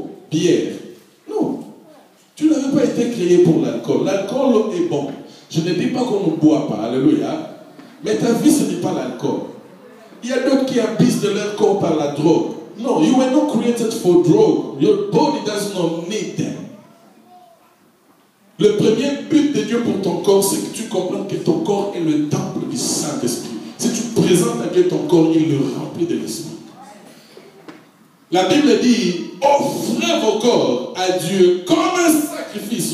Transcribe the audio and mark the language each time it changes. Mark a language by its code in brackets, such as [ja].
[fr] Bière. Non. Tu n'avais pas été créé pour l'alcool. L'alcool est bon. Je ne dis pas qu'on ne boit pas. Alléluia. Mais ta vie, ce n'est pas l'alcool. Il y a d'autres qui abusent de leur corps par la drogue. [en] No, you were not created for drug. Your body does not need them. [fr] Le premier but de Dieu pour ton corps, c'est que tu comprennes que ton corps est le temple du Saint-Esprit. Si tu présentes à Dieu ton corps, il le remplit de l'Esprit. La Bible dit, offrez vos corps à Dieu comme un sacrifice.